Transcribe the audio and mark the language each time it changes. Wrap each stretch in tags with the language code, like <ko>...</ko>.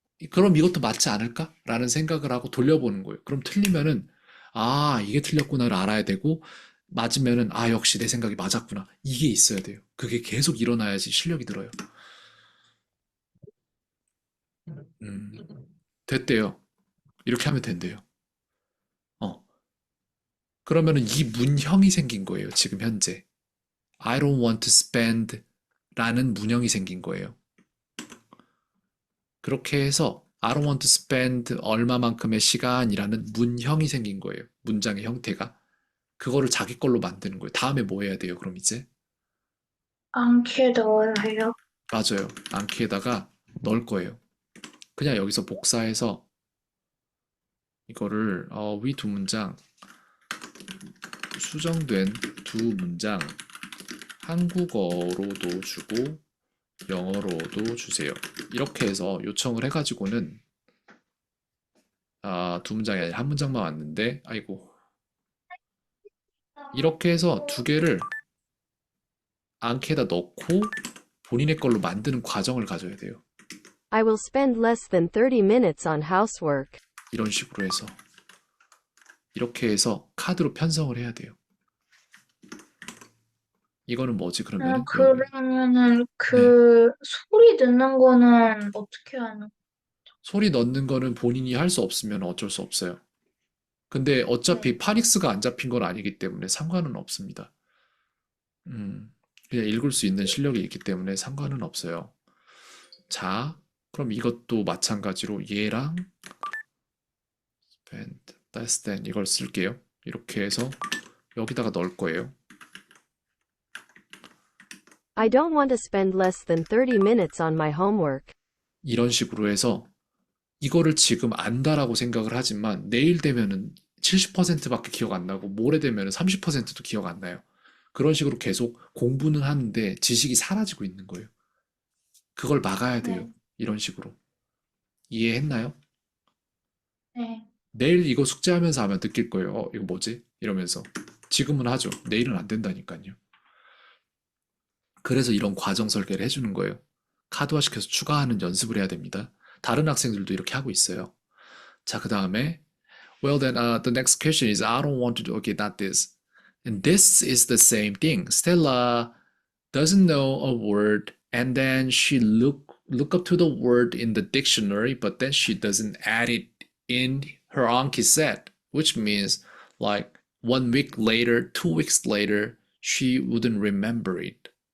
<ko>그럼 이것도 맞지 않을까? 라는 생각을 하고 돌려보는 거예요. 그럼 틀리면은, 아, 이게 틀렸구나를 알아야 되고, 맞으면은, 아, 역시 내 생각이 맞았구나. 이게 있어야 돼요. 그게 계속 일어나야지 실력이 늘어요. 음, 됐대요. 이렇게 하면 된대요. 어, 그러면은 이 문형이 생긴 거예요. 지금 현재.</ko> <en>I don't want to spend</en> <ko>라는 문형이 생긴 거예요. 그렇게 해서</ko> <en>I don't want to spend</en> <ko>얼마만큼의 시간이라는 문형이 생긴 거예요. 문장의 형태가. 그거를 자기 걸로 만드는 거예요. 다음에 뭐 해야 돼요, 그럼 이제? 않게 넣어야 해요. 맞아요. 앙키에다가 넣을 거예요. 그냥 여기서 복사해서 이거를 위 두 문장, 수정된 두 문장, 한국어로도 주고 영어로도 주세요. 이렇게 해서 요청을 해가지고는 두 문장이 아니라 한 문장만 왔는데, 아이고. 이렇게 해서 두 개를 앙케에다 넣고 본인의 걸로 만드는 과정을 가져야 돼요.</ko> <en>I will spend less than 30 minutes on housework.</en> <ko>이런 식으로 해서. 이렇게 해서 카드로 편성을 해야 돼요. 이거는 뭐지, 그러면은? 여기. 그러면은 네. 소리 듣는 거는 어떻게 하는? 소리 넣는 거는 본인이 할 수 없으면 어쩔 수 없어요. 근데 네. 어차피 파닉스가 안 잡힌 건 아니기 때문에 상관은 없습니다. 그냥 읽을 수 있는 실력이 있기 때문에 상관은 없어요. 자, 그럼 이것도 마찬가지로 얘랑</ko> <en>spend less than</en> <ko>이걸 쓸게요. 이렇게 해서 여기다가 넣을 거예요.</ko> <en>I don't want to spend less than 30 minutes on my homework.</en> <ko>이런 식으로 해서 이거를 지금 안다라고 생각을 하지만 내일 되면은 70%밖에 기억 안 나고 모레 되면은 30%도 기억 안 나요. 그런 식으로 계속 공부는 하는데 지식이 사라지고 있는 거예요. 그걸 막아야 돼요. 네. 이런 식으로. 이해했나요? 네. 내일 이거 숙제하면서 하면 느낄 거예요. 이거 뭐지? 이러면서. 지금은 하죠. 내일은 안 된다니까요. 그래서 이런 과정 설계를 해주는 거예요. 카드화시켜서 추가하는 연습을 해야 됩니다. 다른 학생들도 이렇게 하고 있어요. 자, 그 다음에</ko> <en>well then the next question is I don't want to do okay not this. And this is the same thing. Stella doesn't know a word and then she look up to the word in the dictionary but then she doesn't add it in her Anki set, which means like 1 week later, 2 weeks later, she wouldn't remember it.</en>